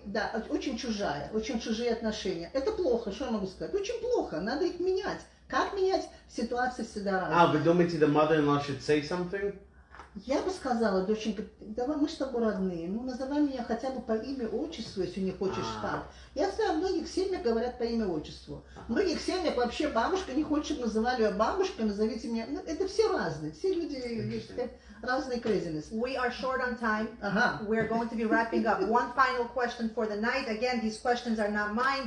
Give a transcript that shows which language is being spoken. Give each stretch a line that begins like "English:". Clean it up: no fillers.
Russian: Да, очень чужие отношения. Это плохо, что я могу сказать? Очень плохо, надо их менять. Как менять ситуации всегда разные. Вы думаете,
English: the mother-in-law should say something?
Russian: Я бы сказала, доченька, давай, мы с тобой родные, ну называй меня хотя бы по имя, отчеству, если не хочешь так. Я знаю, в многих семьях говорят по имя, отчеству. В многих семьях вообще бабушка не хочет, чтобы называли ее бабушкой, назовите меня. Ну, это все разные, все люди разные craziness.
English: We are short on time. We're going to be wrapping up. One final question for the night. Again, these questions are not mine.